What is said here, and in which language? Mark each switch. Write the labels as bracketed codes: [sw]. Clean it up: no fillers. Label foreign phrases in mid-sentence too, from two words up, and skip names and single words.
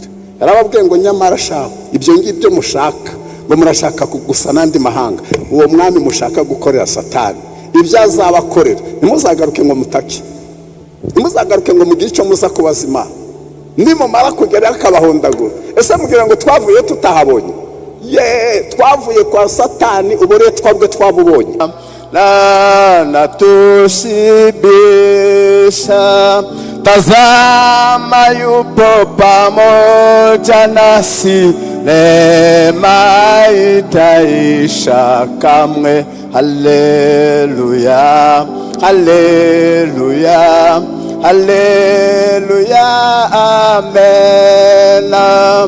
[rw] Yarababwiye ngo nyamara shaho ibyo ngibyo mushaka, ngo murashaka gusa n'andi mahanga, uwo mwami mushaka gukorera Satani, ibyo azabakorera ntimuzagaruke ngo mutake, ntimuzagaruke ngo mugire icyo muza kubaza Imana. Nimumara kugera akabahondagura. Ese mubwira ngo twavuye tutahabonye? Twavuye kwa Satani, ubure twabwe twabubonye. [sw] Na tushibisha, tazama yupo pamoja nasi, neema itaisha kamwe. [rw] Haleluya, haleluya, haleluya, amena.